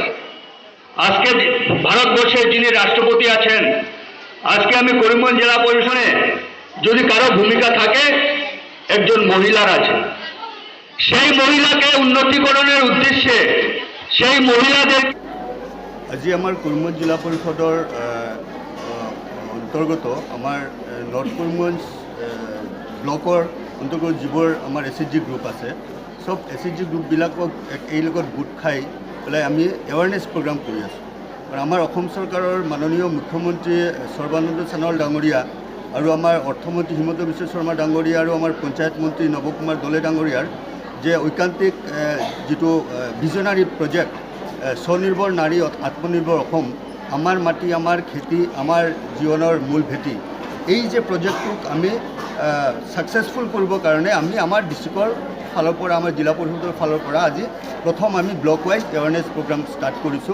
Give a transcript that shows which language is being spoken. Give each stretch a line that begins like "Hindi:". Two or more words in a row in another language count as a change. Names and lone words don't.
Bangla: আজকে ভারতবর্ষের যিনি রাষ্ট্রপতি আছেন, আজকে আমি করিমগঞ্জ জেলা পরিষদে যদি কারো ভূমিকা থাকে, একজন মহিলার আছে। সেই মহিলাকে উন্নতিকরণের উদ্দেশ্যে সেই মহিলাদের
Assamese: আজি আমার করিমগঞ্জ জেলা পরিষদৰ অন্তৰ্গত আমাৰ নৰ্থ করিমগঞ্জ ব্লকৰ অন্তৰ্গত যিবোৰ আমাৰ
English: SHG group
Assamese: আছে, সব
English: SHG group
Assamese: এই লগত গোট খাই পেলাই আমি
English: awareness program
Assamese: কৰি আছোঁ। আৰু আমাৰ অসম চৰকাৰৰ মাননীয় মুখ্যমন্ত্ৰী সৰ্বানন্দ সোণোৱাল ডাঙৰীয়া আৰু আমাৰ অৰ্থমন্ত্ৰী হিমন্ত বিশ্ব শৰ্মা ডাঙৰীয়া আৰু আমাৰ পঞ্চায়ত মন্ত্ৰী নৱ কুমাৰ দলে ডাঙৰীয়াৰ যে ঐকান্তিক যিটো
English: visionary project
Assamese: স্বনিৰ্ভৰ নাৰী আত্মনিৰ্ভৰ অসম, আমাৰ মাটি আমাৰ খেতি আমাৰ জীৱনৰ মূল ভেটি, এই যে প্ৰজেক্টটোক আমি সাকসেসফুল কৰিবৰ কাৰণে আমি আমাৰ ডিষ্ট্ৰিক্টৰ ফালৰ পৰা, আমাৰ জিলা পৰিষদৰ ফালৰ পৰা আজি প্ৰথম আমি
English: block wise awareness program start
Assamese: কৰিছোঁ।